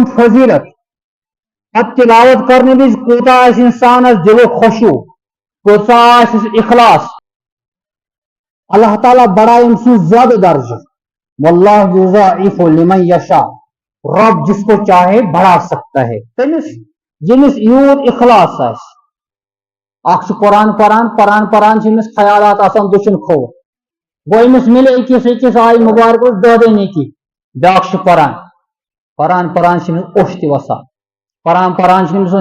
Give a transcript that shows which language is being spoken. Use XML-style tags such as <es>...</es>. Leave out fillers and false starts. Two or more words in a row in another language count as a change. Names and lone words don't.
<ks>فضیلت پتہٕ تلاوت کرنے وِزِ کوٗتاہ آسہِ انسانس دِلُک خۄشوع کوٗتاہ آسٮ۪س اخلاص اللہ تعالیٰ بڑھائے أمۍ سُنٛد زیادٕ درجہ</ks> <ar>واللہ یضاعف لمن یشاء</ar> <ur>رب جس کو چاہے بڑھا سکتا ہے</ur> <ks>تمس یمس یوت اخلاص آسہِ اکھ چھُ قرآن پران چھِ أمِس خیالات آسان دٔچھُن کھوٚر گوٚو أمِس مِلہِ أکِس آیہِ مُبارکس 10 نیکی بیٛاکھ چھُ پران چھِ أمِس اوٚش تہِ وسان پران چھِ أمۍ</ks>